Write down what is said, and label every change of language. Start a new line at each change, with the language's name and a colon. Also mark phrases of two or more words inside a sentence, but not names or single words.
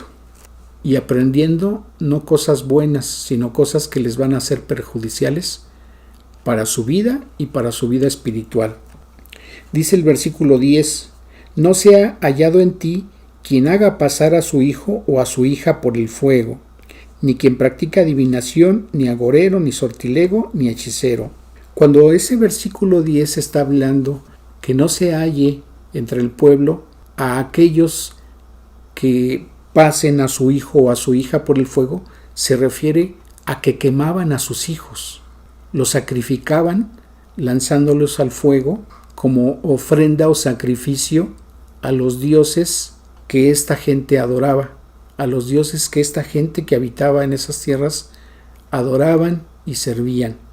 Spanish: Y aprendiendo no cosas buenas, sino cosas que les van a ser perjudiciales para su vida y para su vida espiritual. Dice el versículo 10: no sea hallado en ti quien haga pasar a su hijo o a su hija por el fuego, ni quien practica adivinación, ni agorero, ni sortilego, ni hechicero. Cuando ese versículo 10 está hablando que no se halle entre el pueblo a aquellos que pasen a su hijo o a su hija por el fuego, se refiere a que quemaban a sus hijos, los sacrificaban lanzándolos al fuego como ofrenda o sacrificio a los dioses que esta gente adoraba, a los dioses que esta gente que habitaba en esas tierras adoraban y servían.